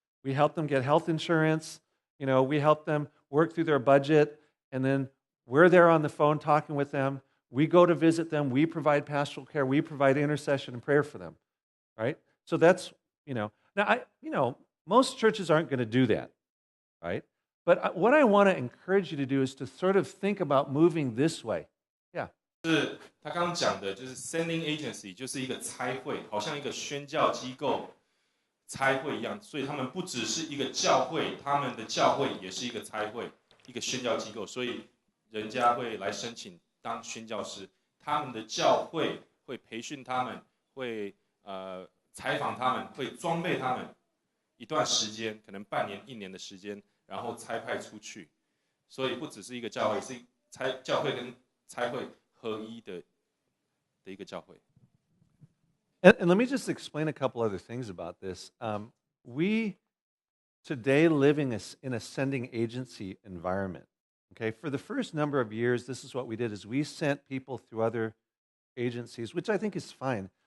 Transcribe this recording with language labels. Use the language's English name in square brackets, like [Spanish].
[English] We help them get health insurance. We help them work through their budget, and then we're there on the phone talking with them. We go to visit them. We provide pastoral care. We provide intercession and prayer for them, right? So that's Now, most churches aren't going to do that, right? But what I want to encourage you to do is to sort of think about moving this way. Yeah. [Chinese] 是他刚刚讲的，就是 sending agency 就是一个差会，好像一个宣教机构差会一样，所以他们不只是一个教会，他们的教会也是一个差会，一个宣教机构，所以人家会来申请当宣教师，他们的教会会培训他们，会采访他们，会装备他们一段时间，可能半年、1年的时间，然后差派出去，所以不只是一个教会，是教会跟差会合一的一个教会。 [English] And let me just explain a couple other things about this. We today live in a sending agency environment. Okay, for the first number of years, this is what we did: is we sent people through other agencies, which I think is fine.